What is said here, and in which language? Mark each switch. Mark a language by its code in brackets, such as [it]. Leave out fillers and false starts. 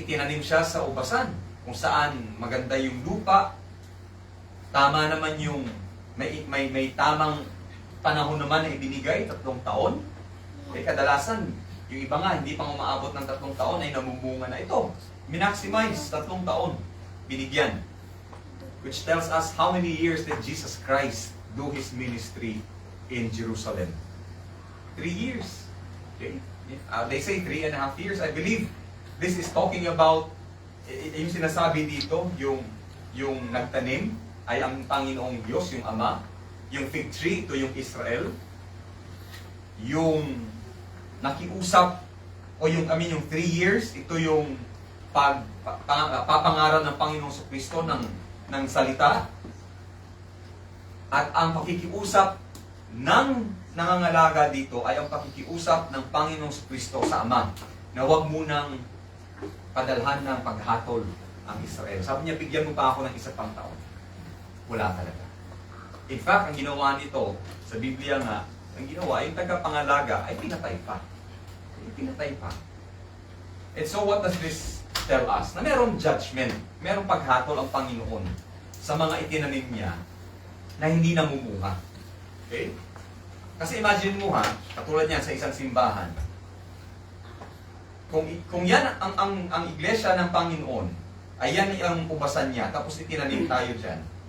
[tl] Itinanim siya sa ubasan kung saan maganda yung lupa. Tama naman yung may tamang panahon naman na ibinigay, 3 taon. Okay? Kadalasan, Yung iba nga, hindi pang umaabot ng 3 taon ay namumunga na ito. Minaximize, 3 taon. Binigyan. [en] Which tells us how many years did Jesus Christ do His ministry in Jerusalem? 3 years. Okay? They say 3.5 years. I believe this is talking about, [tl] yung sinasabi dito, yung nagtanim ay ang Panginoong Diyos, yung Ama. Yung fig tree, ito yung Israel. Yung nakiusap, o yung 3 years, ito yung papangaral ng Panginoong Kristo ng salita. At ang pakikiusap ng nangangalaga dito ay ang pakikiusap ng Panginoong Kristo sa Ama na huwag munang padalhan ng paghatol ang Israel. Sabi niya, bigyan mo pa ako ng 1 pang taon. Wala talaga. In fact, ang ginawa nito, sa Biblia nga, ang ginawa, yung tagapangalaga ay pinatay pa. Pinatay pa. [en] And so what does this tell us? [tl] Na merong judgment, merong paghatol ang Panginoon sa mga itinanim niya na hindi namumunga. Okay? Kasi imagine mo ha, katulad niyan sa isang simbahan, kung yan ang iglesia ng Panginoon, ay yan ang ubasan niya, tapos itinanim tayo dyan.